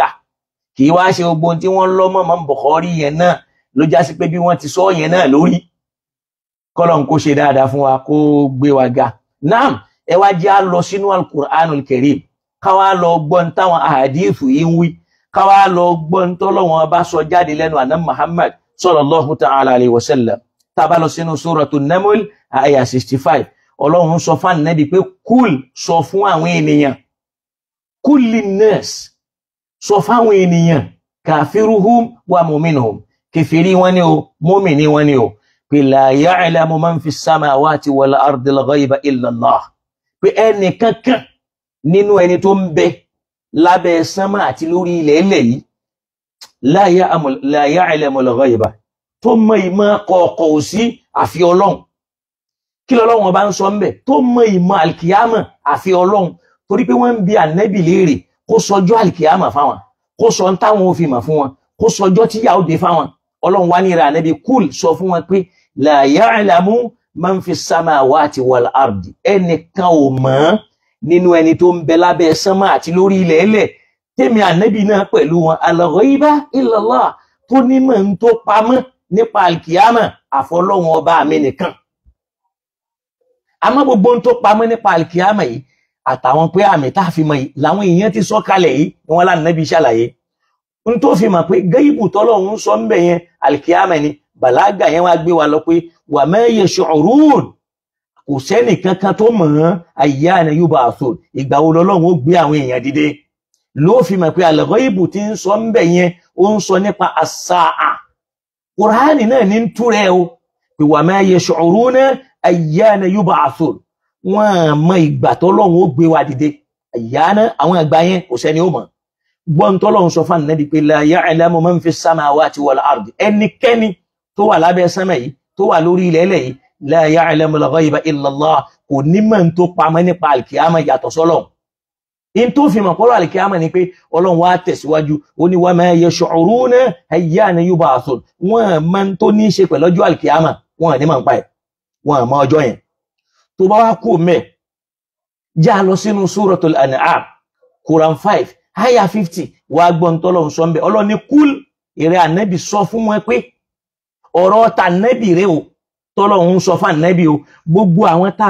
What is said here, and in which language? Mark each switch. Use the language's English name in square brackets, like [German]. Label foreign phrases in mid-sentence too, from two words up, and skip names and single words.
[Yoruba] Kì í wá ṣe gbogbo tí wọ́n lọ́mọ Imam Bukhari yẹn náà ló já sí pé bí wọ́n ti sọ yẹn náà lórí. Kọ́lọ́n kó ṣe dáadáa fún wa, kó gbé wa ga. Naam, ẹ wá já lọ sínú [Arabic] القرآن الكريم, [Yoruba] ká wá lọ gbọ́n táwọn ahadithu yìí ń wí, ká wá lọ gbọ́n tọ́lọ́wọ́n bá sọ jáde lẹ́nu Ànábì Muhammad [Arabic] صلى الله تعالى عليه وسلم. [Yoruba] Tá bá lọ sínú [Arabic] سورة النمل [Yoruba] aya 65. Ọlọ́run sọ fún Ànábì pé kúl, sọ fún àwọn ènìyàn, [Arabic] قل للناس, [Yoruba] sọ fún àwọn ènìyàn, [Arabic] كافرهم ومؤمنهم, [Yoruba] kèfèrí wọn ni o, mu'mini wọn ni o, pé [Arabic] لا يعلم من في السماوات والأرض الغيب إلا الله, [Yoruba] pé ẹni kankan nínú ẹni tó ń bẹ lábẹ́ sánmà àti lórí ilẹ̀ ilẹ̀ yìí, [Arabic] لا يعلم الغيب, [Yoruba] tó mọ ìmọ̀ kọ̀ọ̀kọ̀ sí àfi Ọlọ́run. Kí l'Ọlọ́run bá ń sọ ńbẹ̀? Tó mọ ìmọ̀ alkiyama àfi Ọlọ́run, torí pé wọ́n ń bi Ànábì léèrè kó sọjọ́ alkiyama fáwọn, kó sọ táwọn ò fi mọ̀ fún wọn, kó sọjọ́ tí yà ó dé fáwọn. Ọlọ́run wá ní rẹ̀ Ànábì kúl, sọ fún wọn pé [Arabic] لا يعلم من في السماوات والأرض, [Yoruba] ẹnìkan ò mọ̀ nínú ẹni tó ń bẹ lábẹ́ sánmà àti lórí ilẹ̀ ilẹ̀, tèmi Ànábì náà pẹ̀lú wọn, [Arabic] الغيب إلا الله, [Yoruba] tó nímọ̀ ń tó pamọ́ nípa alkiyama àfọlọ́run ọba mi nìkan. Àmọ́ gbogbo ń tó pamọ́ nípa alkiyama yìí àtàwọn pé àmì tá fi mọ̀ yìí làwọn èèyàn ti sọ kalẹ̀ yìí, wọn lá Ànábì ṣàlàyé. Ń tó fi mọ̀ pé gáíbù tọ́lọ́run sọ ń bẹ̀ yẹn alkiyama ni, bàlágà yẹn wá gbé wa lọ pé [Arabic] وما يشعرون, [Yoruba] kò sẹ́nì kankan tó mọ̀ [Arabic] أيان يبعثون, [Yoruba] ìgbà wo l'Ọlọ́run ó gbé àwọn èèyàn dìde. ló fi mọ̀ pé al-ghaibu tí ń sọ ń bẹ̀ yẹn ó ń sọ nípa as-sa'a Kùránì náà ní ń túrẹ́ o pé [Arabic] وما يشعرون أيان يبعثون [Yoruba] wọ́n mọ ìgbà tọ́lọ́run ó gbé wa dìde ayyana àwọn àgbà yẹn kò sẹ́ni ó mọ̀ gbọ́n tọ́lọ́run sọ fún Ànábì pé [Arabic] لا يعلم من في السماوات والأرض [Yoruba] ẹnikẹ́ni tó wà lábẹ́ sánmà yìí tó wà lórí ilẹ̀ ẹlẹ̀ yìí [Arabic] لا يعلم الغيب إلا الله [Yoruba] kò ní mọ̀ tó pamọ́ nípa alkiyama yàtọ̀ sọ́lọ́run in tó fi mọ̀ pọ́lọ́ alkiyama ni pé Ọlọ́run wá tẹ̀síwájú ó ní [Arabic] وما يشعرون أيان يبعثون [Yoruba] wọ́n mọ̀ tó ní ṣe pẹ̀lú ọjọ́ alkiyama wọ́n ní mọ̀ ń pa ẹ̀ wọ́n mọ̀ ọjọ́ yẹn tó bá wá kú mẹ́ já lọ sínú [Arabic] سورة الأنعام [Yoruba] Quran 5 aya 50 wá gbọ́n tọ́lọ́run sọ ń bẹ̀ Ọlọ́run ní kúl ìrẹ́ Ànábì sọ fún wọn pé ọ̀rọ̀ ta Ànábì rẹ̀ o tọ́lọ́run sọ fún Ànábì o gbogbo àwọn tá a